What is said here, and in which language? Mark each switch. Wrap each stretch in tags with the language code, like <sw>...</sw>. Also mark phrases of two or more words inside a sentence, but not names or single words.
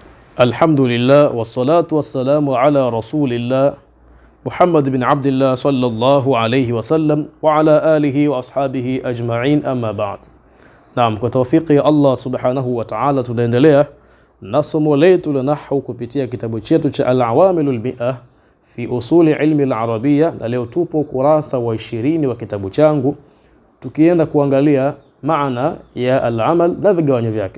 <ar>الحمد لله والصلاة والسلام على رسول الله محمد بن عبد الله صلى الله عليه وسلم وعلى آله وأصحابه أجمعين أما بعد.</ar> <sw>Naam, kwa tawfiki ya</sw> <ar>الله سبحانه وتعالى</ar> <sw>tunaendelea na somo letu la nahwu kupitia kitabu chetu cha Al-Awamilul Mi'ah fi usuli ilmi al-Arabiyya, na leo tupo kurasa wa 20 wa kitabu changu tukienda kuangalia maana ya al-amal na vigawanyo vyake.</sw>